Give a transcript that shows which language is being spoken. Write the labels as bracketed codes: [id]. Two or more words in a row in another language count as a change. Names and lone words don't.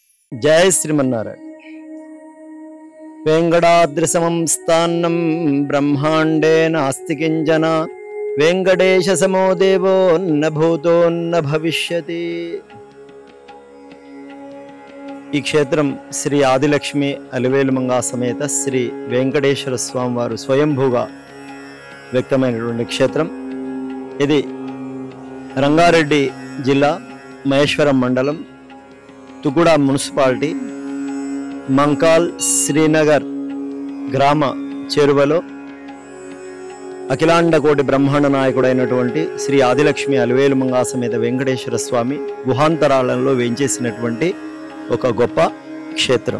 [sa] जय श्रीमन्नारायण। वेंकटाद्रिसमं स्थानं ब्रह्मांडे नास्ति किंचन वेंकटेश समो देवो न भूतो न भविष्यति। [te] ఈ క్షేత్రం శ్రీ ఆదిలక్ష్మి అలివేలుమంగా సమేత శ్రీ వెంకటేశ్వర స్వామి వారు స్వయంభూగా వ్యక్తమైనటువంటి క్షేత్రం ఇది రంగారెడ్డి జిల్లా మహేశ్వరం మండలం తుగుడ మున్సిపాలిటీ మంకాల్ శ్రీనగర్ గ్రామ చేరువలో అఖిలాండ కోటి బ్రహ్మాండ నాయకుడైనటువంటి శ్రీ ఆదిలక్ష్మి అలివేలుమంగా సమేత వెంకటేశ్వర స్వామి గుహాంతరాలలో వేంచేసినటువంటి ఒక గొప్ప క్షేత్రం।